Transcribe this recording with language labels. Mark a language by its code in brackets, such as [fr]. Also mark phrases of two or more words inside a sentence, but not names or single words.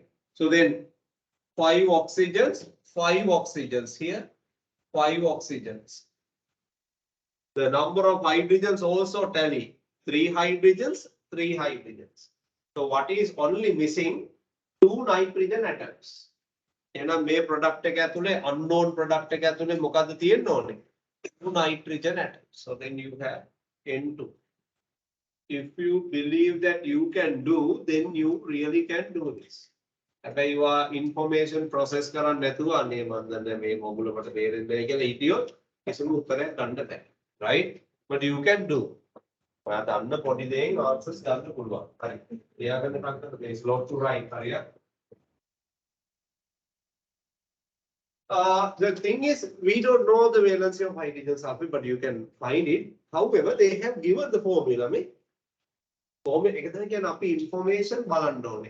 [en] So then 5 oxygens here, 5 oxygens. The number of hydrogens also tally. 3 hydrogens, 3 hydrogens. So what is only missing? 2 nitrogen atoms. [si] එහෙනම් මේ product එක ඇතුලේ [en] unknown product [si] එක ඇතුලේ මොකද්ද තියෙන්න ඕනේ? [en] 2 nitrogen atoms. So then you have N2. If you believe that you can do, then you really can do this. [si] හැබැයි වා information process කරන්න නැතුව අනේ මන් දන්නේ මේ මොගුල මට තේරෙන්නේ නැහැ කියලා හිටියොත් කිසිම උත්තරයක් ගන්න බෑ. [en] Right? But you can do. [si] ඔයා දන්න පොඩි දෙයින් answers ගන්න පුළුවන්. හරි. එයාගෙන කන්ට [en] there is lot to write. හරියට. The thing is, we don't know the valency of hydrogen sulfide, but you can find it. However, they have given the formula. [si] Formula එක තමයි කියන්නේ අපි information බලන්න ඕනේ.